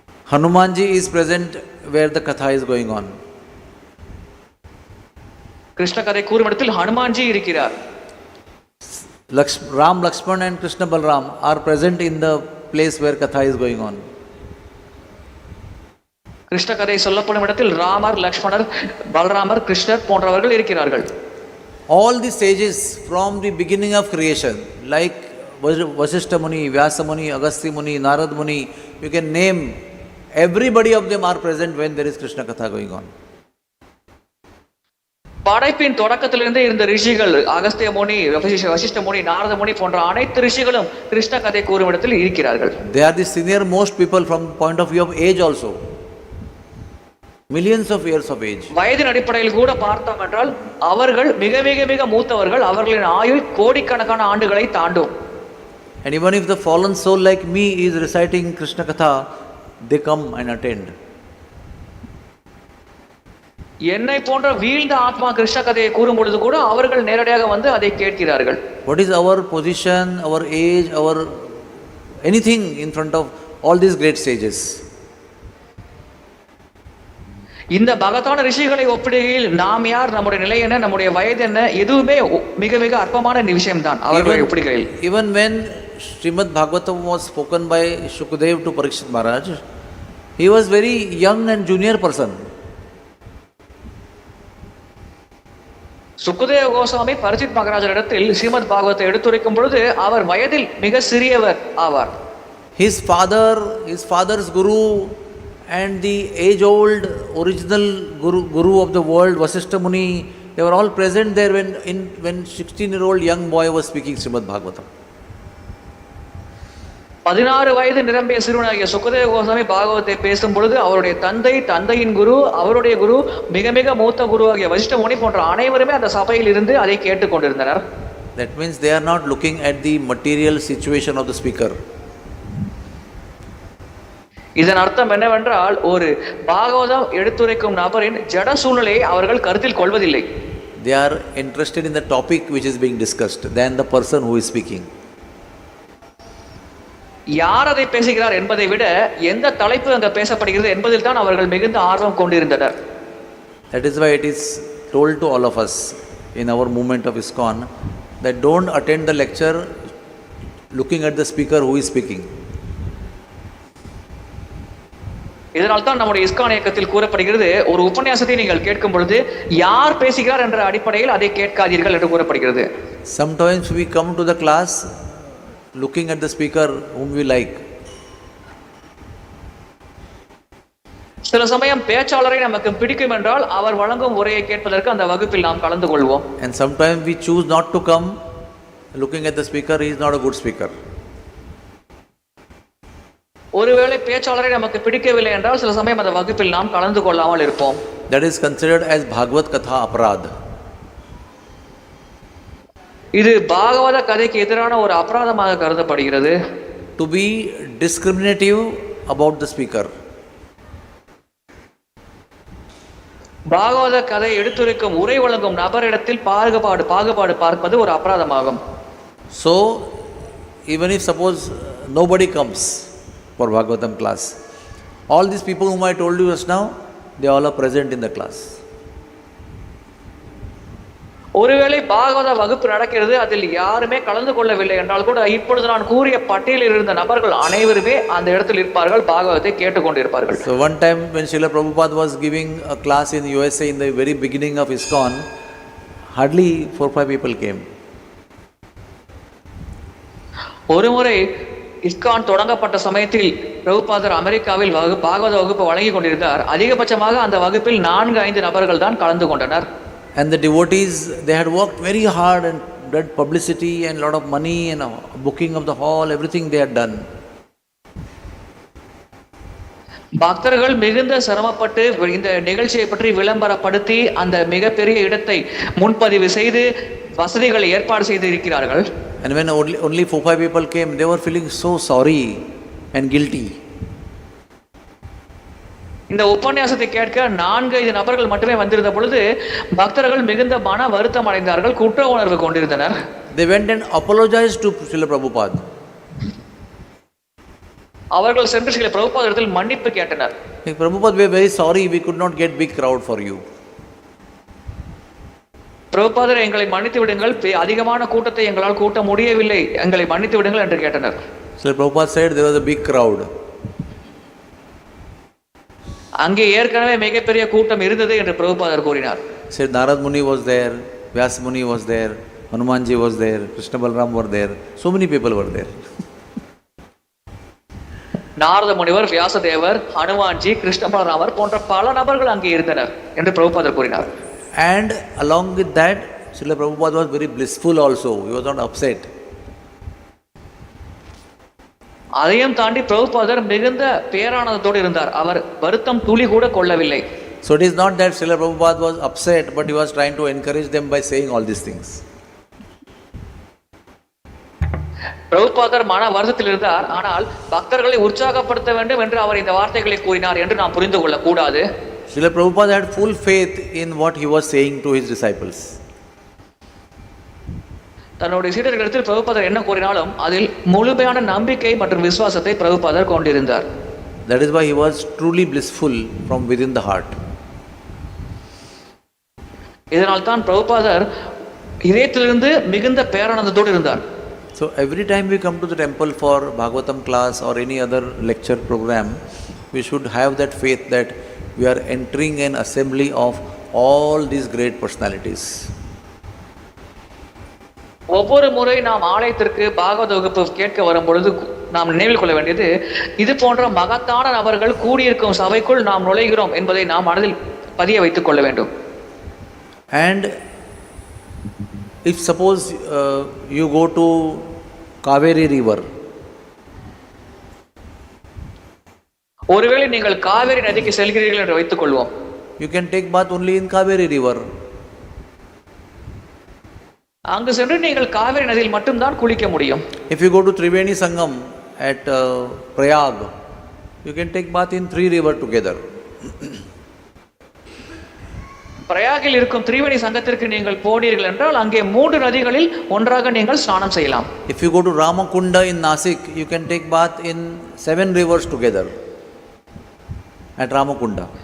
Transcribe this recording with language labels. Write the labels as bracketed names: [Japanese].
[English] Hanumanji is present where the katha is going on. [Tamil] Krishna கதை கூறும் இடத்தில் ஹனுமான்ஜி இருக்கிறார். [English] Ram, Lakshman and Krishna Balram are present in the place where katha is going on. [Tamil] Krishna கதை சொல்லப்படும் இடத்தில் ராமர், லக்ஷ்மணர், பலராமர், கிருஷ்ணர் போன்றவர்கள் இருக்கிறார்கள். [English] All the sages from the beginning of creation, like Vasishtha Muni, Vyasa Muni, Agastya Muni, Narad Muni, you can name, everybody of them are present when there is Krishna katha going on. [Tamil] படைப்பின் தொடக்கத்திலிருந்தே இருந்த ரிஷிகள், அகஸ்திய முனி, வசிஷ்ட முனி, நாரத முனி போன்ற அனைத்து ரிஷிகளும் கிருஷ்ண கதை கூறும் இடத்தில் இருக்கிறார்கள். [English] They are the senior most people from the point of view of age also. Millions of years of age. [Tamil] வயதின் அடிப்படையில் கூட பார்த்தோம் என்றால் அவர்கள் மிக மிக மிக மூத்தவர்கள். அவர்களின் ஆயுள் கோடிக்கணக்கான ஆண்டுகளை தாண்டும். [English] And even if the fallen soul like me is reciting Krishna katha, they come and attend. [Tamil] என்னை போன்ற வீழ்ந்த ஆத்மா கிருஷ்ண கதையை கூறும் பொழுது கூட அவர்கள் நேரடியாக வந்து அதை கேட்கிறார்கள். [English] What is our position, our age, our anything in front of all these great sages? [Tamil] இந்த பகத்தான ரிஷிகளை ஒப்பிடுகையில் நாம் யார், நம்முடைய நிலை என்ன, நம்முடைய வயது என்ன, எதுவுமே மிக மிக அற்பமான விஷயம்தான் அவர்களை ஒப்பிடுகையில். [English] Even when Srimad Bhagavatam was spoken by Shukdev to Parikshit Maharaj, he was very young and junior person. [Tamil] சுக்குதேவ Goswami பரிச்சித் மகாராஜரிடத்தில் Srimad பாகவத்தை எடுத்துரைக்கும் பொழுது அவர் வயதில் மிக சிறியவர் ஆவார். [English] His father's guru and the age-old original guru of the world, Vasishtha Muni, they were all present there when 16-year-old young boy was speaking Srimad Bhagavatam. [Tamil] 16 வயது நிரம்பிய சிறுவனாகிய சுக்கதேவ கோசாமி பாகவத்தை பேசும் பொழுது அவருடைய தந்தையின் குரு, அவருடைய குரு, மிக மிக மூத்த குருவாகிய வசிஷ்ட முனி போன்ற அனைவருமே அந்த சபையில் இருந்து அதை கேட்டுக் கொண்டிருந்தனர். [English] That means they are not looking at the material situation of the speaker. [Tamil] இதன் அர்த்தம் என்னவென்றால் ஒரு பாகவதம் எடுத்துரைக்கும் நபரின் ஜட சூழ்நிலையை அவர்கள் கருத்தில் கொள்வதில்லை. [English] They are interested in the topic which is being discussed than the person who is speaking. [Tamil] யார் அதை பேசுகிறார் என்பதை விட எந்த தலைப்பு அங்க பேசப்படுகிறது என்பதில் தான் அவர்கள் மிகுந்த ஆர்வம் கொண்டிருந்தனர். [English] That is why it is told to all of us in our movement of ISKCON that don't attend the lecture looking at the speaker who is speaking. [Tamil] இதனால் தான் நம்முடைய இஸ்கான் இயக்கத்தில் கூறப்படுகிறது, ஒரு உபன்யாசத்தை நீங்கள் கேட்கும் பொழுது யார் பேசுகிறார் என்ற அடிப்படையில் அதை கேட்காதீர்கள் என்று கூறப்படுகிறது. [English] Sometimes we come to the class looking at the speaker whom we like. [Tamil] சில சமயம் பேச்சாளரை நமக்கு பிடிக்கும் என்றால் அவர் வழங்கும் உரையை கேட்பதற்கு அந்த வகுப்பில் நாம் கலந்து கொள்வோம். [English] And sometimes we choose not to come looking at the speaker, he is not a good speaker. [Tamil] ஒருவேளை பேச்சாளரை நமக்கு பிடிக்கவில்லை என்றால் சில சமயம் அந்த வகுப்பில் நாம் கலந்து கொள்ளாமல் இருப்போம். [English] That is considered as Bhagavad Katha Aparad. [Tamil] இது பாகவத கதைக்கு எதிரான ஒரு அபராதமாக கருதப்படுகிறது. [English] To be discriminative about the speaker. [Tamil] பாகவத கதை எடுத்துரைக்கும் உரை வழங்கும் நபரிடத்தில் பாகுபாடு பார்ப்பது ஒரு அபராதமாகும். [English] So even if suppose nobody comes for Bhagavatam class, all these people whom I told you just now, they all are present in the class. [Tamil] ஒருவேளை பாகவத வகுப்பு நடக்கிறது, அதில் யாருமே கலந்து கொள்ளவில்லை என்றால் கூட இப்பொழுது நான் கூறிய பட்டியலில் இருந்த நபர்கள் அனைவருமே அந்த இடத்தில் இருப்பார்கள், பாகவத்தை கேட்டுக்கொண்டிருப்பார்கள். [English] So one time when Srila Prabhupada was giving a class in USA in the very beginning of ISKCON, hardly 4-5 people came. [Tamil] ஒருமுறை இஸ்கான் தொடங்கப்பட்ட சமயத்தில் பிரபுபாதர் அமெரிக்காவில் பாகவத வகுப்பு வழங்கி கொண்டிருந்தார். அதிகபட்சமாக அந்த வகுப்பில் 4-5 நபர்கள் தான் கலந்து கொண்டனர். [English] And the devotees, they had worked very hard and did publicity and lot of money and booking of the hall, everything they had done. [Tamil] பக்தர்கள் மிகுந்த சிரமப்பட்டு இந்த நிகழ்ச்சியை பற்றி விளம்பரப்படுத்தி அந்த மிகப்பெரிய இடத்தை முன்பதிவு செய்து வசதிகளை ஏற்பாடு செய்து இருக்கிறார்கள். [English] And when only 4-5 people came, they were feeling so sorry and guilty. [Tamil] இந்த உபன்யாசத்தை கேட்க 4-5 நபர்கள் மட்டுமே வந்திருந்த பொழுது பக்தர்கள் மிகுந்த மன வருத்தம் அடைந்தார்கள், குற்ற உணர்வு கொண்டிருந்தனர். [English] They went and apologized to Srila Prabhupada. [Tamil] அவர்கள் சென்று சில பிரபுபாதத்தில் மன்னிப்பு கேட்டனர். [English] Like, Prabhupada, we are very sorry we could not get big crowd for you. [Tamil] பிரபுபாதர், எங்களை மன்னித்து விடுங்கள், அதிகமான கூட்டத்தை எங்களால் கூட்ட முடியவில்லை, எங்களை மன்னித்து விடுங்கள் என்று கேட்டனர். [English] So Prabhupada said there was a big crowd. [Tamil] அங்கே ஏற்கனவே மிகப்பெரிய கூட்டம் இருந்தது என்று பிரபுபாதர் கூறினார். [English] Said Narad Muni was there, Vyas Muni was there, Hanumanji was there, Krishna Balram were there, so many people were there. [Tamil] Narada முனிவர், வியாசதேவர், ஹனுமான்ஜி, கிருஷ்ண பலராமர் போன்ற பல நபர்கள் அங்கே இருந்தனர் என்று பிரபுபாதர் கூறினார். [English] And along with that, Srila Prabhupada was very blissful also. He was not upset. [Tamil] அதையும் தாண்டி பிரபுபாதர் மிகுந்த பேரானந்தத்தோடு இருந்தார். அவர் வருத்தம் துளி கூட கொள்ளவில்லை. [English] So it is not that Srila Prabhupada was upset, but he was trying to encourage them by saying all these things. [Tamil] பிரபுபாதர் மன வருத்தத்தில் இருந்தார், ஆனால் பக்தர்களை உற்சாகப்படுத்த வேண்டும் என்று அவர் இந்த வார்த்தைகளை கூறினார் என்று நாம் புரிந்து கொள்ள கூடாது. [English] Srila Prabhupada had full faith in what he was saying to his disciples. [Tamil] தன்னுடைய சீடர்களிடத்தில் பிரபுபாதர் என்ன கூறினாலும் அதில் முழுமையான நம்பிக்கை மற்றும் விசுவாசத்தை பிரபுபாதர் கொண்டிருந்தார். [English] That is why he was truly blissful from within the heart. [Tamil] இதனால் தான் பிரபுபாதர் இதயத்திலிருந்து மிகுந்த பேரானந்தத்தோடு இருந்தார். [English] So every time we come to the temple for Bhagavatam class or any other lecture program, we should have that faith that we are entering an assembly of all these great personalities. [Tamil] ஒவ்வொரு முறை நாம் ஆலயத்திற்கு பாகவத வகுப்பு கேட்க வரும் பொழுது நாம் நினைவில் கொள்ள வேண்டியது, இது போன்ற மகத்தான நபர்கள் கூடியிருக்கும் சபைக்குள் நாம் நுழைகிறோம் என்பதை நாம் மனதில் பதிய வைத்துக் கொள்ள வேண்டும். [English] And if suppose you go to Kaveri river, [Tamil] ஒருவேளை நீங்கள் காவேரி நதிக்கு செல்கிறீர்கள் என்று வைத்துக் கொள்வோம். [English] you can take bath only in Kaveri river. [Tamil] அங்கு சென்று நீங்கள் காவேரி நதியில் மட்டும்தான் குளிக்க முடியும். [English] If you go to Triveni Sangam at Prayag, you can take bath in 3 rivers together. [Tamil] பிரயாகில் இருக்கும் திரிவேணி சங்கத்திற்கு நீங்கள் போனீர்கள் என்றால் அங்கே 3 நதிகளில் ஒன்றாக நீங்கள் ஸ்நானம் செய்யலாம். [English] If you go to Ramakunda in Nasik, you can take bath in 7 rivers together at Ramakunda.